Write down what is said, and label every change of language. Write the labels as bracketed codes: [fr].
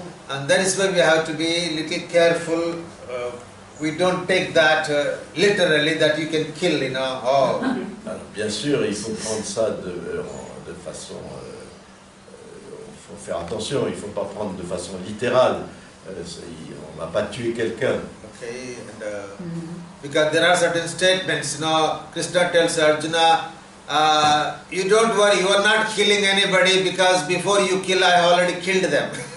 [en] And that is why we have to be a little careful we don't take that literally that you can kill, you know. Oh, [fr] Alors, bien sûr, il faut prendre ça de façon... il faut faire attention, il ne faut pas prendre de façon littérale. On ne va pas tuer quelqu'un. [en] okay, and because there are certain statements, you know, Krishna tells Arjuna, you don't worry, you are not killing anybody because before you kill, I already killed them.